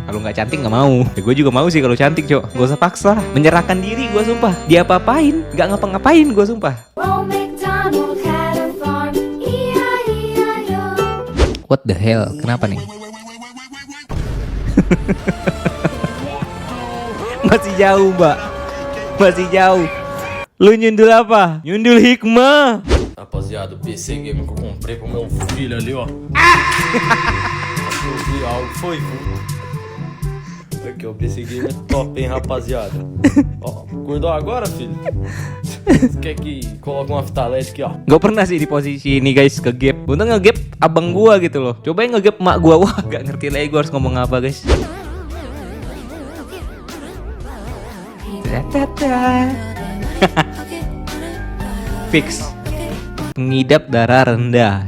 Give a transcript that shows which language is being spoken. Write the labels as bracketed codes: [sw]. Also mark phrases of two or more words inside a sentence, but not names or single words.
[id] Kalau nggak cantik nggak mau. Ya, gue juga mau sih kalau cantik cok. Gak usah paksa. Menyerahkan diri gue sumpah. Dia apa-apain, nggak ngapa-ngapain gue sumpah. [en] What the hell? [id] Kenapa nih? Masih jauh mbak. Masih jauh. Lu nyundul apa? Nyundul hikmah. [pt] Rapaziada, o PC Gamer que eu comprei pro meu filho ali, ó. Eu vi algo, foi. Aqui, ó, o PC Gamer top, hein, rapaziada. Ó, acordou agora, filho? Você quer que coloque uma fita LED aqui, ó? [id] Gak pernah sih di posisi ini guys, ke-gap. Untung nge-gap abang gua gitu loh. Cobain nge-gap mak gua. Wah, gak ngerti lagi gua harus ngomong apa guys. Fix. Pengidap darah rendah.